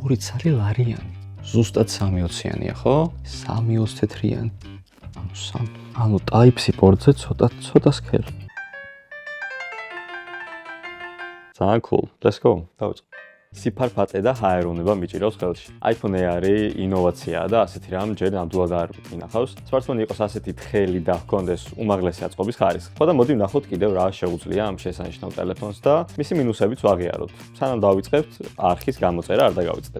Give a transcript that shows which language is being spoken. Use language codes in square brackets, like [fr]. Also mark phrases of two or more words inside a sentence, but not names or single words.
[ka] ცალი ლარიანი. ზუსტად 3.20-იანია, ხო? 3.20 თეთრიანი. ანუ Type-C პორტზე ცოტა სქელი. [en] ძალიან cool. Let's go. [ka] დავიწყო. სიფარფატე და ჰაეროვნება მიჭირავს ხელში. iPhone Air-ი ინოვაციაა და ასეთი რამ ჯერ ნამდვილად არ ინახავს. სმარტფონი იყოს ასეთი თხელი და ჰქონდეს უმაღლესი აწყობის ხარისხი. ხო და მოდი ვნახოთ კიდევ რა შეუძლია ამ შესანიშნავ ტელეფონს და მისი მინუსებიც ვაღიაროთ. სანამ დავიწყებთ, არხის გამოწერა არ დაგავიწყდეთ.